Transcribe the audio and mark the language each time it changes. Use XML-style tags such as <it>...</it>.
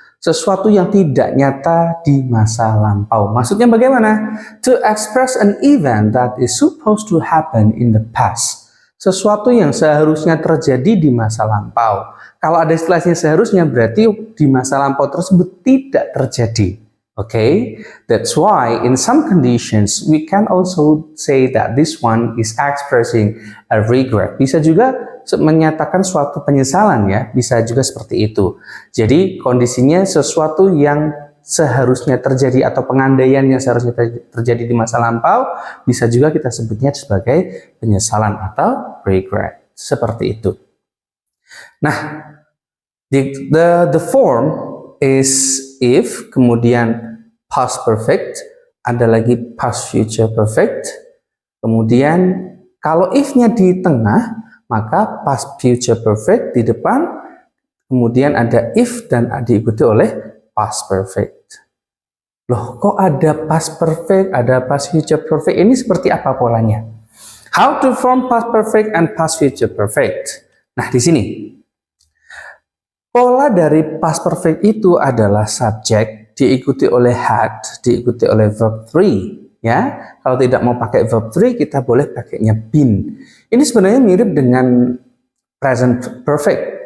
<id>Sesuatu yang tidak nyata di masa lampau. Maksudnya bagaimana?</id> <en>To express an event that is supposed to happen in the past.</en> <id>Sesuatu yang seharusnya terjadi di masa lampau. Kalau ada istilahnya seharusnya berarti di masa lampau tersebut tidak terjadi.</id> <en>Okay? That's why in some conditions we can also say that this one is expressing a regret.</en> <id>Bisa juga menyatakan suatu penyesalan ya, bisa juga seperti itu. Jadi kondisinya sesuatu yang seharusnya terjadi atau pengandaian yang seharusnya terjadi di masa lampau bisa juga kita sebutnya sebagai penyesalan atau regret. Seperti itu. Nah,</id> <en>the form is if,</en> <id>kemudian past perfect, ada lagi past future perfect, kemudian kalau if-nya di tengah, maka past future perfect di depan, kemudian ada if dan diikuti oleh past perfect. Loh, kok ada past perfect, ada past future perfect? Ini seperti apa polanya?</id> <en>How to form past perfect and past future perfect?</en> <id>Nah, di sini pola dari past perfect itu adalah subject diikuti oleh had, diikuti oleh verb 3 ya. Kalau tidak mau pakai verb 3 kita boleh pakainya been. Ini sebenarnya mirip dengan present perfect.</id>